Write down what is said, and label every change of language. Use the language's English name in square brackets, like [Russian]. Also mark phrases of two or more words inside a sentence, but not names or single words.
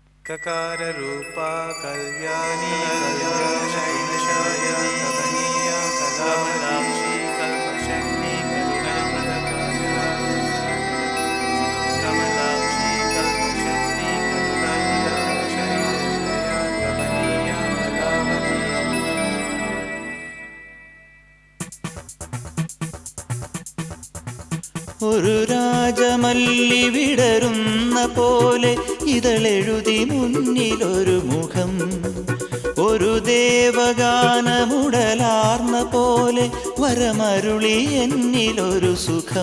[Sanskrit] ककाररूपा कल्याणी कल्याणशैलशाया कमनीया कमलाक्षी कल्पशक्ति करुणामृतकाजला कमलाक्षी कल्पशक्ति करुणामृतशैलशाया कमनीया कलावती. [Malayalam] ഒരു രാജമല്ലി വിടരുന്ന പോലെ ഇതളെഴുതി മുന്നിലൊരു മുഖം, ഒരു ദേവഗാനമുടലാർന്ന പോലെ വരമരുളി എന്നിലൊരു സുഖം.